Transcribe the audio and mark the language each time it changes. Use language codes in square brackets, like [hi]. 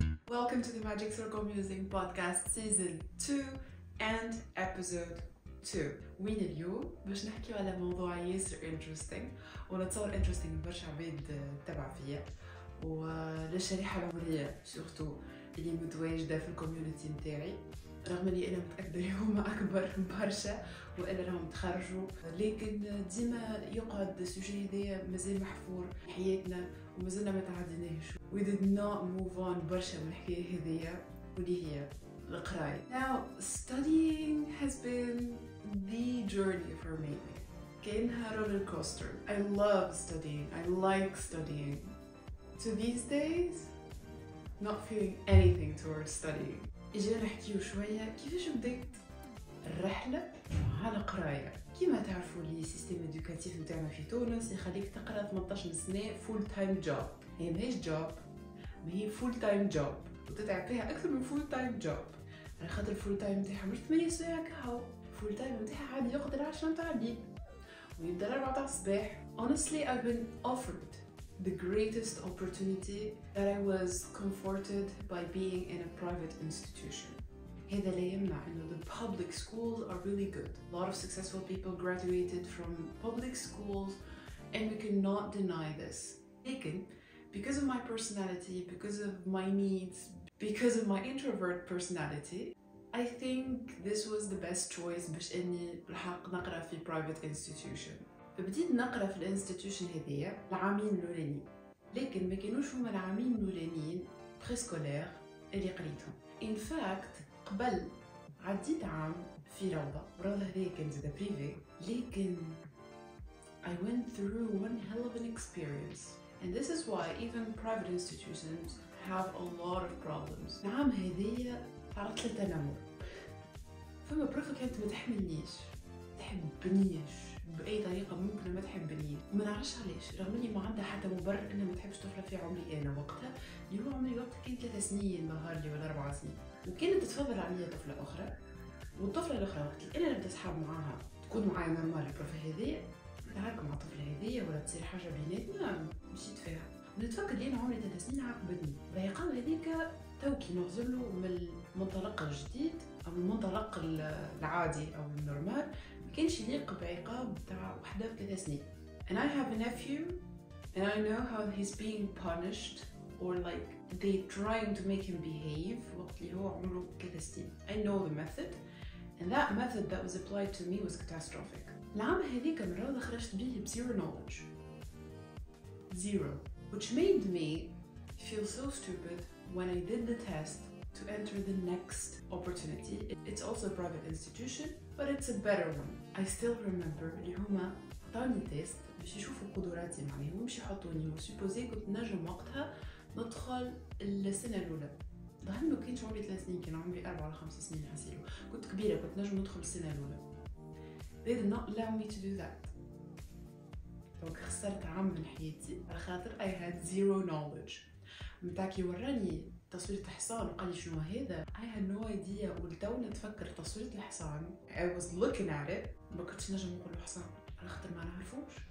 [en] Welcome to the Magic Circle Musing Podcast Season 2 and Episode 2. [ar] وين اليوم باش نحكيو على موضوع ياسر interesting ونتصور interesting برشا عباد تبع فيا وللشريحة العمرية سورتو اللي متواجدة في الكوميونتي متاعي، رغم اللي أنا متأكدة اللي هما أكبر برشا وإلا راهم تخرجوا، لكن ديما يقعد السوجي هذايا مازال محفور حياتنا ومازلنا ما تعديناهش. We did not move on برشا من الحكاية هذيا واللي هي القراية. [en] Now studying has been the journey for me. كأنها roller coaster. I love studying. I like studying. To these days, not feeling anything towards studying. [ar] إجينا نحكيو شوية كيفاش بديت الرحلة على القراية. كيما تعرفوا لي سيستم إدوكاتيف نتاعنا في تونس يخليك تقرا 18 سنة فول تايم جوب. هي ماهيش جوب، ما هي فول تايم جوب وتتعب فيها أكثر من فول تايم جوب، على خاطر الفول تايم نتاعها مش 8 سوايع كهو، الفول تايم نتاعها عادي يقدر 10 نتاع الليل ويبدا 4 تاع الصباح. [en] Honestly, I've been offered the greatest opportunity that I was comforted by being in a private institution. هذا لا يمنع إنه the public schools are really good. A lot of successful people graduated from public schools and we cannot deny this. لكن because of my personality, because of my needs, because of my introvert personality, I think this was the best choice باش إني بالحق نقرأ في private institution. [ar] فبديت نقرأ في الانستيتيوشن هذيا العامين الأولانيين، لكن ما كانوش هما العامين الأولانيين بريسكولير اللي قريتهم. In fact قبل عديت عام في روضة هذيا كان زادا بريفي، لكن I went through one hell of an experience. [en] And this is why even private institutions have a lot of problems. [ar] العام هذيا تعرضت للتنمر. فما بروفة كانت ما تحملنيش، تحبنيش بأي طريقة ممكن ما تحبني، وما نعرفش علاش، رغم اني ما عندها حتى مبرر انها ما تحبش طفلة في عمري انا وقتها، اللي هو عمري وقتها كان 3 سنين ظهر لي ولا 4 سنين، وكانت تتفضل عليا طفلة أخرى، والطفلة الأخرى وقت اللي أنا نبدا صحاب معاها تكون معايا نورمال البروفة هذيا، تعارك مع الطفلة هذيا ولا تصير حاجة بيناتنا مشيت فيها، ونتفكر لي أنا عمري 3 سنين عاقبتني، العقاب هذيك توكي نغزلو من المنطلق الجديد أو من المنطلق العادي أو النورمال، مكانش يليق بعقاب تاع وحدة ب3 سنين. [en] And I have a nephew and I know how he's being punished or like they trying to make him behave وقت اللي هو عمره 3 سنين. I know the method and that method that was applied to me was catastrophic. [ar] العام هذيك من روضة خرجت بيه zero knowledge. [en] Zero. Which made me feel so stupid when I did the test to enter the next opportunity. It's also a private institution but it's a better one. [ar] I still remember اللي هما عطاوني تيست باش يشوفوا قدراتي معناها ومش يحطوني، وسيبوزي كنت نجم وقتها ندخل السنة الأولى. ظهر ما كانش عمري 3 سنين، كان عمري 4 ولا 5 سنين حسيلو، كنت كبيرة كنت نجم ندخل السنة الأولى. [en] They did not allow me to do that. [ar] دونك خسرت عام من حياتي على خاطر I had zero knowledge. متاع كي وراني تصويرة الحصان وقال لي شنو هذا، I had no idea، ولتو نتفكر تصويرة الحصان I was looking at it ما كنتش نجم نقول له حصان على خاطر ما نعرفوش.